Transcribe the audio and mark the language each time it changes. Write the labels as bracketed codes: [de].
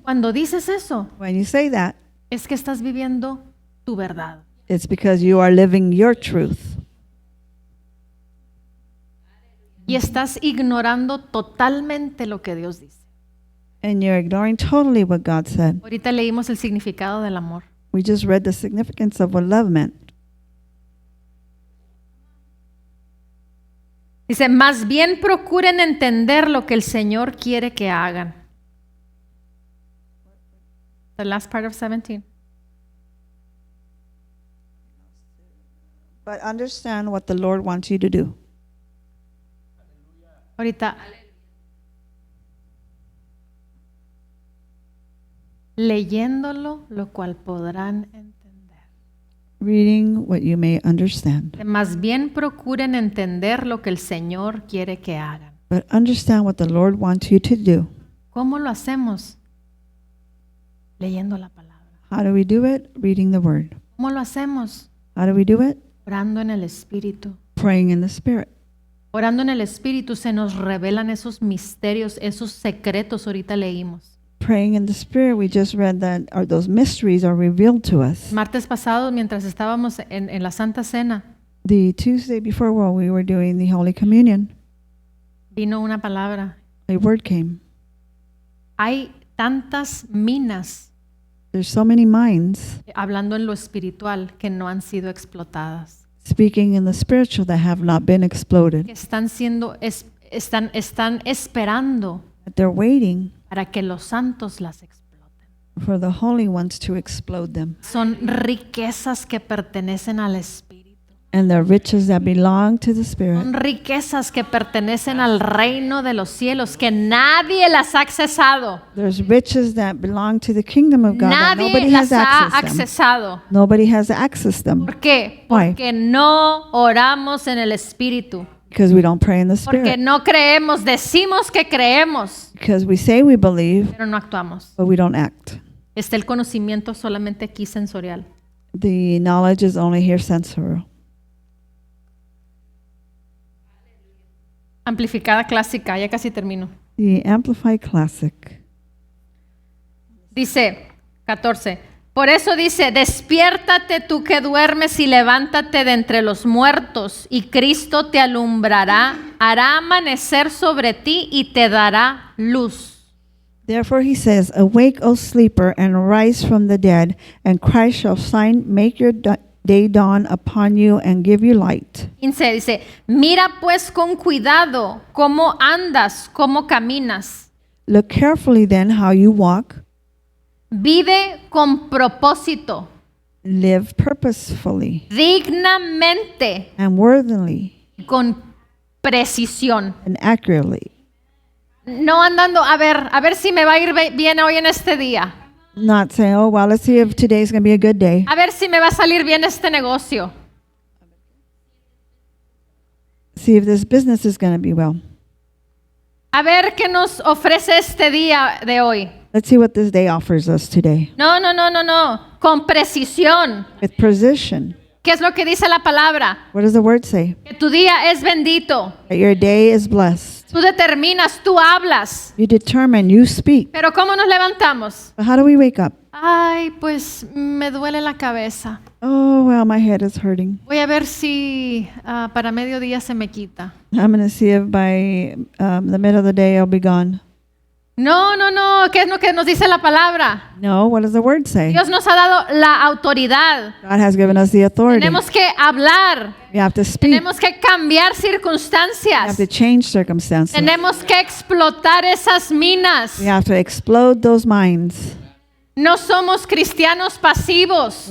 [es] Cuando dices eso, [en] When you say that, [es] es que estás viviendo tu verdad. [en] it's because you are living your truth. [es] Y estás ignorando totalmente lo que Dios dice. [en] And you're ignoring totally what God said. [es] Ahorita leímos el significado del amor. [en] We just read the significance of what love meant. [es] Dice, más bien procuren entender lo que el Señor quiere que hagan. [en] The last part of 17. But understand what the Lord wants you to do. [es] Ahorita. Leyéndolo, lo cual podrán entender. [en] Reading what you may understand. [es] Más bien procuren entender lo que el Señor quiere que hagan. [en] But understand what the Lord wants you to do. [es] ¿Cómo lo hacemos? Leyendo la palabra. [en] How do we do it? Reading the Word. [es] ¿Cómo lo hacemos? [en] How do we do it? [es] Orando en el Espíritu. [en] Praying in the Spirit. [es] Orando en el Espíritu se nos revelan esos misterios, esos secretos. Ahorita leímos. [en] Praying in the Spirit, we just read that those mysteries are revealed to us. [es] Martes pasado, mientras estábamos en la Santa Cena, [en] The Tuesday before, while we were doing the Holy Communion, [es] vino una palabra. [en] a word came. [es] Hay tantas minas, [en] There's so many minds [es] hablando en lo espiritual, que no han sido explotadas. [en] speaking in the spiritual that have not been exploded. [es] Que están están esperando [en] But they're waiting [es] para que los santos las exploten. [en] for the holy ones to explode them. [es] Son riquezas que pertenecen al Espíritu. [en] And the riches that belong to the [es] Son [en] Spirit. [es] riquezas que pertenecen al reino de los cielos, que nadie las ha accesado. [en] There's riches that belong to the kingdom of God that [es] Nadie [en] nobody [es] las [en] has [es] ha [en] access them. [es] accesado. [en] Nobody has accessed them [es] ¿Por qué? [en] Why? [es] Porque no oramos en el Espíritu. [en] because we don't pray in the [es] Porque [en] Spirit. [es] no creemos, decimos que creemos, [en] Because we say we believe, [es] pero no actuamos. [en] but we don't act. [es] Está el conocimiento solamente aquí sensorial. [en] The knowledge is only here sensorial. [es] Amplificada clásica, ya casi termino. [en] The Amplified Classic. [es] Dice 14. Por eso dice, despiértate tú que duermes y levántate de entre los muertos, y Cristo te alumbrará, hará amanecer sobre ti y te dará luz. [en] Therefore he says, awake, O sleeper, and arise from the dead, and Christ shall make your day dawn upon you and give you light. [es] 15 dice, mira pues con cuidado cómo andas, cómo caminas. [en] Look carefully then how you walk, [es] Vive con propósito, [en] live purposefully [es] dignamente, [en] and worthily [es] con precisión. [en] and accurately. [es] No andando, a ver si me va a ir bien hoy en este día. [en] Not saying, oh, well, let's see if today's going to be a good day. [es] A ver si me va a salir bien este negocio. [en] See if this business is going to be well. [es] A ver qué nos ofrece este día de hoy. [en] Let's see what this day offers us today. [es] No. Con precisión. [en] With precision. [es] ¿Qué es lo que dice la palabra? [en] What does the word say? [es] Que tu día es bendito. [en] That your day is blessed. [es] Tú determinas, tú hablas. [en] You determine, you speak. [es] Pero ¿cómo nos levantamos? [en] But how do we wake up? [es] Ay, pues me duele la cabeza. [en] Oh, well, my head is hurting. [es] Voy a ver si para mediodía se me quita. [en] I'm going to see if by the middle of the day I'll be gone. [es] No, no, no. ¿Qué es lo que nos dice la palabra? [en] No, what does the word say? [es] Dios nos ha dado la autoridad. [en] God has given us the authority. [es] Tenemos que hablar. [en] We have to speak. [es] Tenemos que cambiar [en] We have [es] circunstancias. [en] to change circumstances. [es] Tenemos que explotar esas minas. [en] We have to explode those minds. [es] No somos cristianos pasivos.